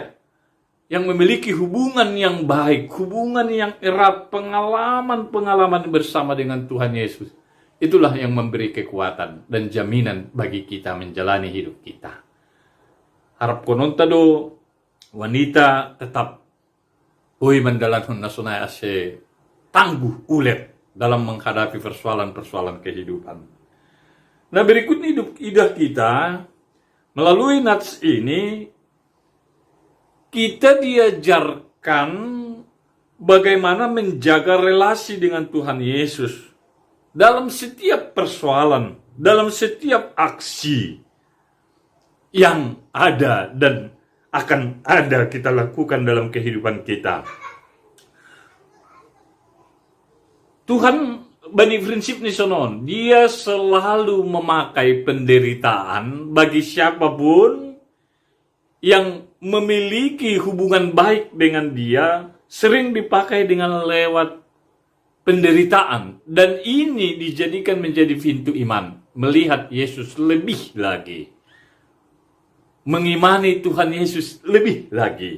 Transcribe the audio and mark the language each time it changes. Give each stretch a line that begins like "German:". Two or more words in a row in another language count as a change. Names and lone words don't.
Indonesian: Yang memiliki hubungan yang baik, hubungan yang erat, pengalaman-pengalaman bersama dengan Tuhan Yesus. Itulah yang memberi kekuatan dan jaminan bagi kita menjalani hidup kita.
Batak Simalungun: Harap konon tado
Indonesian: wanita tetap
Batak Simalungun: mandalan nasunay ase
Indonesian: tangguh ulet dalam menghadapi persoalan-persoalan kehidupan. Nah berikut hidup idah kita melalui nats ini kita diajarkan bagaimana menjaga relasi dengan Tuhan Yesus dalam setiap persoalan, dalam setiap aksi yang ada dan akan ada kita lakukan dalam kehidupan kita.
Batak Simalungun: Tuhan bani prinsip ni sonon,
Indonesian: dia selalu memakai penderitaan bagi siapapun yang memiliki hubungan baik dengan dia, sering dipakai dengan lewat penderitaan. Dan ini dijadikan menjadi pintu iman, melihat Yesus lebih lagi, mengimani Tuhan Yesus lebih lagi.